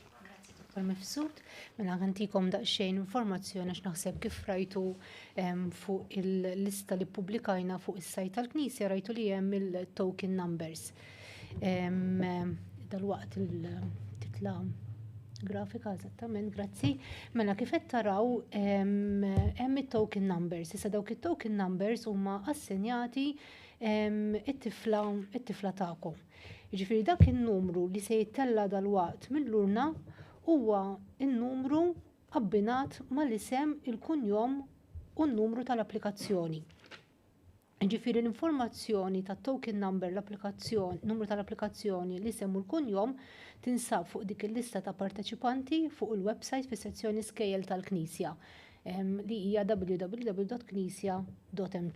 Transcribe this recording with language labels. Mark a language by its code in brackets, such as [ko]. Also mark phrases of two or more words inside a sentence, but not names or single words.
[mt] Mifsud, mela għantikom daqsxejn informazzjoni għax naħseb kif rajtu fuq il-lista li publikajna fuq is-sajt tal-Knisja rajtu li hemm il- [en] token numbers. [mt] Dal-waqt il-titla grafika eżattament, grazzi. Mela kif qed taraw hemm it- [en] token numbers. [mt] Issa dawk it- [en] token numbers [mt] huma assenjati it-tifla tagħkom. Jiġifieri dak in-numru li se jittella dal-waqt mill-urna huwa n-numru abbinat mal-isem, il-kunjom u n-numru tal-applikazzjoni. Ġifieri l-informazzjoni tat- [en] token number [mt] l-applikazzjoni, numru tal-applikazzjoni, l-isem u l-kunjom tinsab fuq dik il-lista ta' parteċipanti fuq il-website fis-sezzjoni skejjel tal-Knisja li hija www.knisja.mt.